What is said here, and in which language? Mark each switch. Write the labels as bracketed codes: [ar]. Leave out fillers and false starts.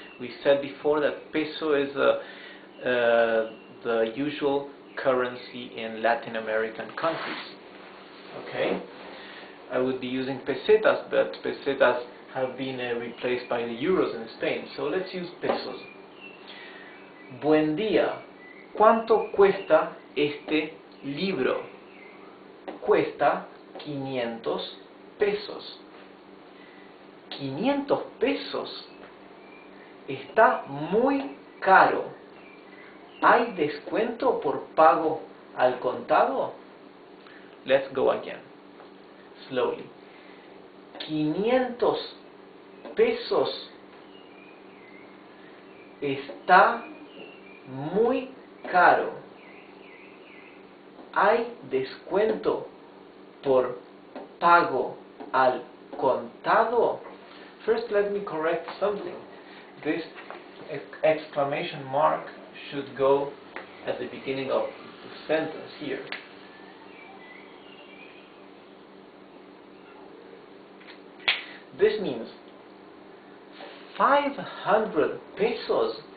[en] We said before that peso is the usual currency in Latin American countries. Okay, I would be using pesetas, but pesetas have been replaced by the euros in Spain, so let's use pesos. [es] Buen día, ¿cuánto cuesta este libro? Cuesta 500 pesos. 500 pesos. Está muy caro. ¿Hay descuento por pago al contado? [en] Let's go again, slowly. 500 pesos. [es] Está muy caro. ¿Hay descuento por pago al contado? [en] First, let me correct something. This exclamation mark should go at the beginning of the sentence here. This means 500 pesos.